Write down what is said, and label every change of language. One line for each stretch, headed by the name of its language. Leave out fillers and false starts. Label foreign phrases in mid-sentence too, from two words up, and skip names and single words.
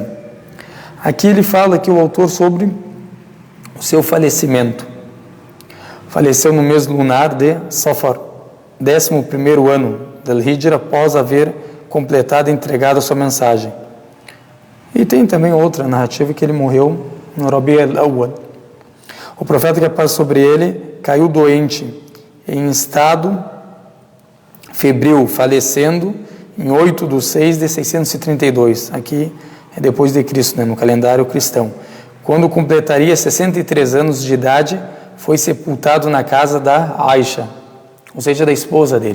Portuguese: Aqui ele fala aqui o autor sobre o seu falecimento. Faleceu no mês lunar de Safar, 11º ano da Hijra, após haver completado e entregado a sua mensagem. E tem também outra narrativa que ele morreu no Rabi' al-Awwal. O profeta, que a paz sobre ele, caiu doente, em estado febril, falecendo em 8/6/632. Aqui é depois de Cristo, no calendário cristão. Quando completaria 63 anos de idade, foi sepultado na casa da Aisha, ou seja, da esposa dele.